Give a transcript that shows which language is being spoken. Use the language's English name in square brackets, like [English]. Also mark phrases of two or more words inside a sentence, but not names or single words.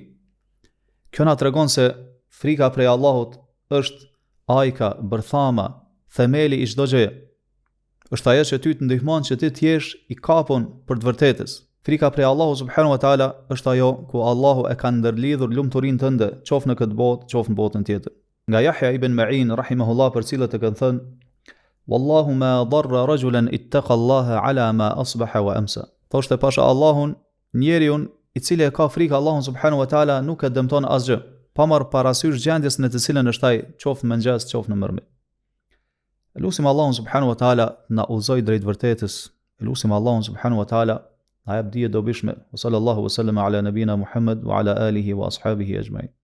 [Albanian] Kjo na tregon se frika prej Allahut është ajka, bërthama, themeli i çdo gjëje. Është ajo që ty të ndihmon që ti të jesh i kapur për të vërtetës. Frika prej Allahu [Arabic] سبحانه وتعالى [Albanian] është ajo ku Allahu e ka ndërlidhur lumturinë tënde, qoftë në këtë botë, qoftë në botën tjetër. Nga Yahya ibn Ma'in rahimahullah, për cilët e kanë thënë: [Arabic] "والله ما ضر رجلا اتقى الله على ما أصبح وأمسى." [Albanian] Thoshte pasha Allahun, njeriu i cili e ka frikë Allahun [Arabic] سبحانه وتعالى [Albanian] nuk e dëmton asgjë, pa marrë parasysh gjendjes në të cilën është ai, qoftë në mëngjes, qoftë në mërmjet. Lutim Allahun [Arabic] سبحانه وتعالى [Albanian] na udhëzoj drejt vërtetës. Lutim Allahun [Arabic] سبحانه وتعالى [Albanian] na jap dije dobishme. [Arabic] صلى الله وسلم على نبينا محمد وعلى آله وأصحابه أجمعين.